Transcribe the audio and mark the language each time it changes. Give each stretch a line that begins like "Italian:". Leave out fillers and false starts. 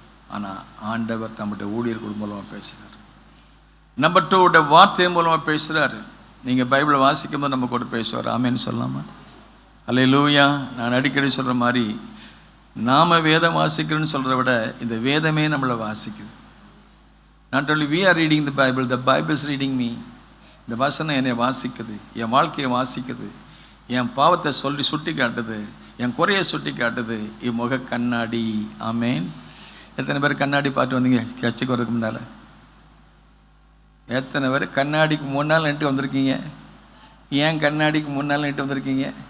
Tamil: ஆனால் ஆண்டவர் தம்முடைய ஊழியர்கள் மூலமாக பேசுகிறார். நம்பர் 2, உடைய வார்த்தை மூலமாக பேசுகிறாரு. நீங்கள் பைபிளை வாசிக்கும் போது நம்ம கூட பேசுவார். ஆமென்னு சொல்லாமா. அல்லேலூயா. நான் அடிக்கடி சொல்கிற மாதிரி, நாம் வேதம் வாசிக்கிறோன்னு சொல்கிறத விட இந்த வேதமே நம்மளை வாசிக்குது.
English: Not only we are reading the Bible, the Bible is reading me.
Tamil: இந்த வசனம் என்னை வாசிக்குது, என் வாழ்க்கையை வாசிக்குது, என் பாவத்தை சொல்லி சுட்டி காட்டுது, என் குறையை சுட்டி காட்டுது. இம்முக கண்ணாடி. ஆமேன். எத்தனை பேர் கண்ணாடி பார்த்து வந்தீங்க சர்ச்சுக்கு வரதுக்கு முன்னால்? எத்தனை பேர் கண்ணாடிக்கு 3 நாள் நின்று வந்திருக்கீங்க? ஏன் கண்ணாடிக்கு 3 நாள் நின்று வந்திருக்கீங்க?